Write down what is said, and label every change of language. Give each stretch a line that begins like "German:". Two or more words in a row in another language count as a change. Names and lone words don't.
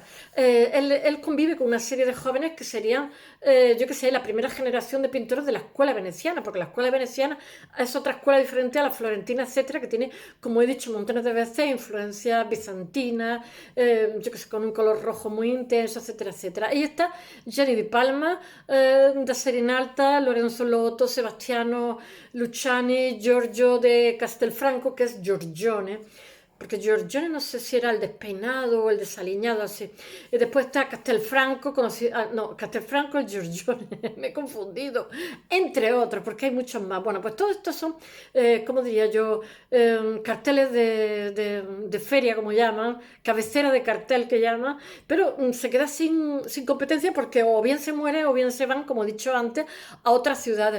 Spanish: Él convive con una serie de jóvenes que serían, yo qué sé, la primera generación de pintores de la escuela veneciana, porque la escuela veneciana es otra escuela diferente a la florentina, etcétera, que tiene, como he dicho montones de veces, influencias bizantinas, yo que sé, con un color rojo muy intenso, etcétera, etcétera. Ahí está Gianni di Palma, da Serinalta, Lorenzo Lotto, Sebastiano Luciani, Giorgio de Castelfranco, que es Giorgione, porque Giorgione no sé si era el despeinado o el desaliñado, así. Y después está Castelfranco, Castelfranco el Giorgione, me he confundido, entre otros, porque hay muchos más. Bueno, pues todos estos son, ¿cómo diría yo? Carteles de feria, como llaman, cabecera de cartel que llaman, pero se queda sin competencia, porque o bien se muere o bien se van, como he dicho antes, a otras ciudades.